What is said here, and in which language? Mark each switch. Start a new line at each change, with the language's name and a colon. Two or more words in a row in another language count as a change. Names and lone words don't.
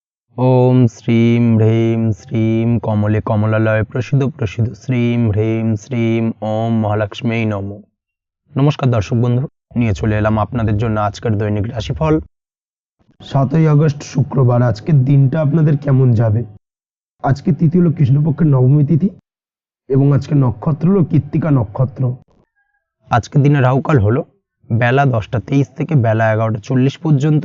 Sanskrit: ओम श्रीं ह्रीं श्रीं कमले कमलालय प्रसिद्ध प्रसिद्ध श्रीं ह्रीं श्रीं ओम महालक्ष्मी नमो।
Hindi: नमस्कार दर्शक बंधु,
Bangla: নিয়ে চলে এলাম আপনাদের জন্য আজকের দৈনিক রাশিফল। 7ই আগস্ট শুক্রবার আজকের দিনটা আপনাদের কেমন যাবে। আজকে তিথি হলো কৃষ্ণপক্ষের নবমী তিথি এবং আজকে নক্ষত্র হলো কৃত্তিকা নক্ষত্র। আজকের দিনে রাহুকাল হলো বেলা 10টা 23 থেকে বেলা 11টা 40 পর্যন্ত।